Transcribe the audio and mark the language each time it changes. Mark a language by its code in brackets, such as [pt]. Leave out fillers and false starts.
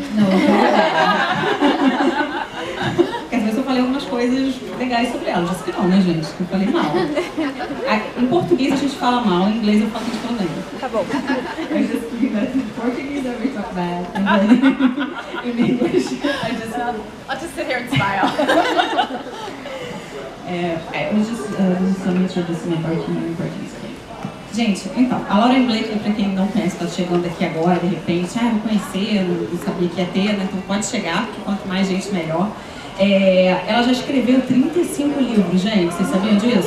[pt] Não, porque às vezes eu falei algumas coisas legais sobre ela, disse que não, né, gente? Que eu falei mal. Em português a gente fala mal, em inglês eu falo que a gente fala bem. Tá bom. [en] I just think that in Portuguese I will talk bad, and then in English I'll just sit here and smile. I was just introducing my partner in Portuguese. [pt] Gente, então, a Laura Blakely, para quem não conhece, está chegando aqui agora, de repente, vou conhecer, não sabia que ia ter, né? Então pode chegar, porque quanto mais gente, melhor. Ela já escreveu 35 livros, gente, vocês sabiam disso?